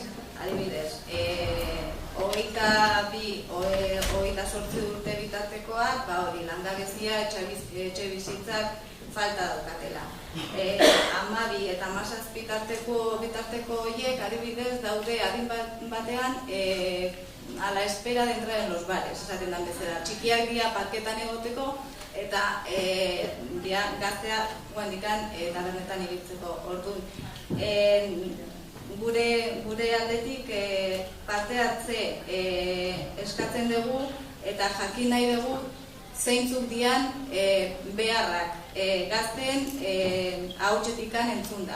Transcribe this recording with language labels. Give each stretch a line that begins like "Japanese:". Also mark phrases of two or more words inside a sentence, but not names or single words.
Basque: Adibidez, 22-28 urte bitartekoak, hori langabezia, etxe bizitzak falta daukatela. 12 eta 17 bitarteko horiek adibidez daude adin batean
Spanish: a la espera de entrar en los bares,
Basque: esaten dan bezala. Txikiak dira parketan egoteko eta gaztea guendikan tabernetan ibiltzeko. Orduan, gure aldetik parte hartze eskatzen dugu eta jakin nahi dugu zeintzuk dian beharrak gazten ahotsetikan entzun da.